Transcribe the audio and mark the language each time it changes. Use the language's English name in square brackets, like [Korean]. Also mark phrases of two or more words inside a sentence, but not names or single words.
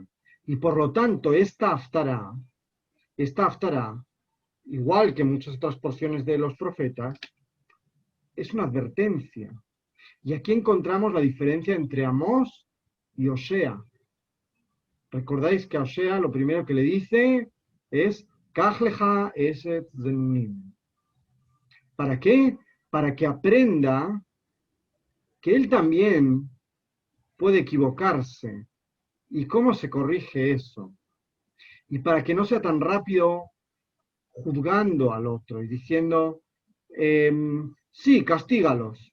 [Spanish] Y por lo tanto, esta haftará, igual que muchas otras porciones de los profetas, es una advertencia. Y aquí encontramos la diferencia entre Amós y Osea. Recordáis que a Osea lo primero que le dice es [Hebrew] קח לך אשת זנונים. [Spanish] ¿Para qué? Para que aprenda que él también puede equivocarse. ¿Y cómo se corrige eso? Y para que no sea tan rápido juzgando al otro y diciendo, sí, castígalos.